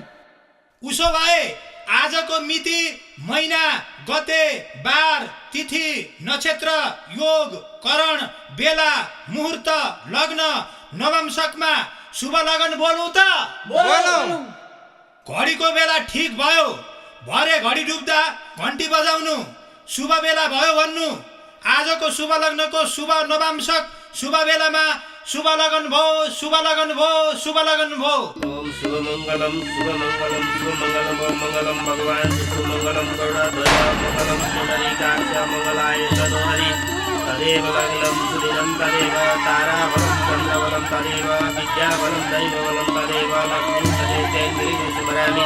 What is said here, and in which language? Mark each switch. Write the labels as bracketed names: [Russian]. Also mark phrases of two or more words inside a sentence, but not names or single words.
[Nepali] उसो भए आजको मिति, महिना, गते, बार, तिथि, नक्षत्र, योग, करण, बेला, मुहूर्त, लग्न, नवमशकमा शुभ लगन बोलौँ त? बोलौँ। घडीको बेला ठिक भयो, भरे घडी डुब्दा घन्टी बजाउनु, शुभ बेला भयो भन्नु। आजको शुभ लग्नको शुभ नवमशक शुभ बेलामा शुभ लगन भो, शुभ लगन भो, शुभ लगन भो। [Sanskrit] ओम शुभ मंगलम ओम मंगलम भगवान विष्णु मंगलम गरुडाध्वज मंगलम पुंडरीकाक्ष मंगलाय तनोहरि। तदेव लग्नं सुदिनं तदेव ताराबलं चन्द्रबलं तदेव विद्याबलं दैवबलं तदेव लक्ष्मीं तदेव स्मरामि।